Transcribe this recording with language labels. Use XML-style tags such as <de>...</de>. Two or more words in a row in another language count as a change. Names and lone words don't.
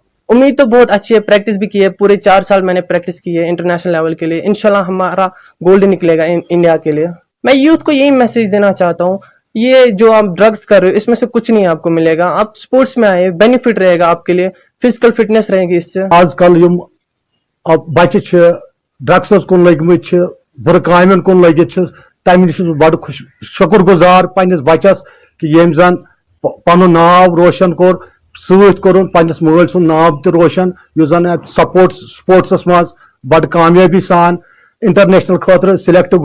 <hi>उम्मीद तो बहुत अच्छी है, प्रैक्टिस भी की है, पूरे 4 साल मैंने प्रैक्टिस की है इंटरनेशनल लेवल के लिए। इंशाल्लाह हमारा गोल्ड निकलेगा इंडिया के लिए। मैं यूथ को यही मैसेज देना चाहता हूँ, ये जो आप ड्रग्स कर रहे हो इसमें से कुछ नहीं आपको मिलेगा, आप स्पोर्ट्स में आए, बेनिफिट रहेगा आपके लिए, फिजिकल फिटनेस रहेगी इससे।</hi> <ks>आजकल बच्चे ड्रग्स कुन लगित, बुर कामन कुन लगित, तम नश बड़ शुक्र गुजार पन्निस बच्चस कि यम जन पन नाव रोशन कोर, सत कोर पन्निस मल सुन नाव त रोशन, युस जन स्पोर्ट्स मज बड़ कामयाबी सान इंटरनेशनल खतर सिलेक्ट गो।</ks>